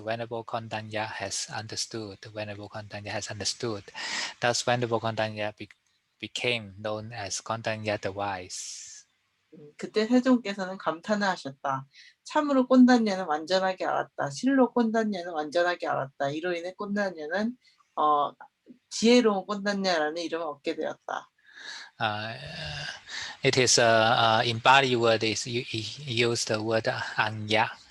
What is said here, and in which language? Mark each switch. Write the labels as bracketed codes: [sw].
[en] Venerable Kondanya has understood. Venerable Kondanya has understood. Thus, Venerable Kondanya became known as Kondanya the Wise. [ko] 그때 세종께서는 감탄을 하셨다. 참으로 꼰단냐는 완전하게 알았다. 실로 꼰단냐는 완전하게 알았다. 이로 인해 꼰단냐는 지혜로운 꼰단냐라는 이름을 얻게 되었다. [en] It is embodied word is use the word anya.